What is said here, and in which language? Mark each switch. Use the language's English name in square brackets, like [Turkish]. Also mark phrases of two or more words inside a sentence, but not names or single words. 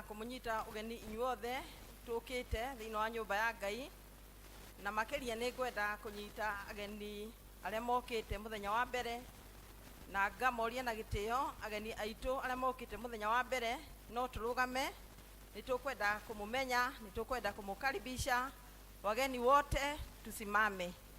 [Kikuyu] kũmũnyita ũgeni inyuothe tũkĩte thĩinĩ wa nyũmba ya Ngai, na makĩria nĩ ngwenda kũnyita ageni arĩa mokĩte mũthenya wa mbere, na ngamoria na gĩtĩo ageni aitũ arĩa mokĩte mũthenya wa mbere no tũrũgame, nĩ tũkwenda kũmũmenya, nĩ tũkwenda kũmũkaribisha. [Swahili] Wageni wote tusimame.